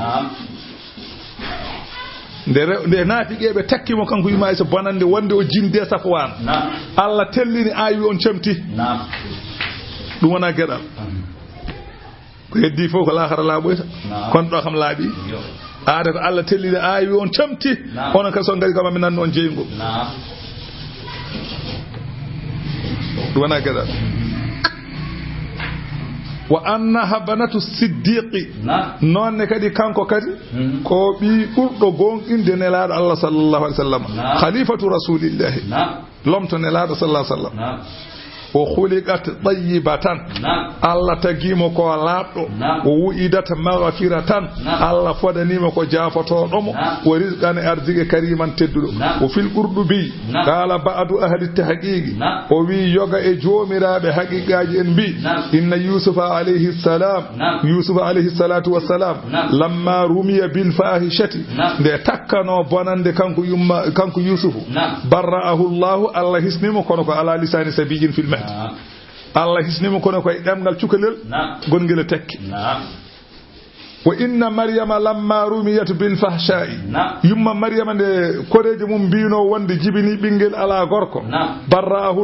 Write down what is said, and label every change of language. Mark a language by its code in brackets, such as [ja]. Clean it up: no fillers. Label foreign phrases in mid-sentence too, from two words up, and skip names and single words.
[ff] nde naafiqeɓe takkimo kanko yumma Aisha bonande wonde o jinde Safwan Allah tellini ayi on camti ɗum wona gueɗal ko heddi fof ko lahara laaɓoyta kono ɗo kam laaɓi aada ko Allah tellini ayi on camti onon kadi so gari kam mi nanni on jeyngol ɗum wona gueɗal [ar] وأنها بنت الصديق [ff] nonne kadi kanko kadi ko ɓi ɓurɗo gonɗinde nelaɗo Allah [ar] صلى الله عليه وسلم خليفة رسول الله [ff] lomto nelaɗo [ar] صلى الله عليه وسلم [ff] o [ar] خلقت طيبة [ff] Allah tagimo ko laabɗo o [ar] وعدت مغفرة [ff] Allah fodanimo ko jafotoɗomo o rizqan arziki kariman tedduɗo o fil [ar] القرطبي قال بعض أهل التحقيق [ff] o wi yoga e jomiraɓe haqiqaji en [ar] بأن يوسف عليه الصلاة والسلام لما رمي بالفاحشة [ff] de takkano bonande kanko yusufu [ar] برأه الله [ff] hisnimo kono ko [ar] على لسان صبي في [ff] Allah hisnimo kono koye ɗemgal cukalel gongel tekki [ar] وإن مريم لما رميت بالفحشاء [ff] yumma maryama nde koreje mum mbino wonde jibini ɓinguel ala gorko barrahu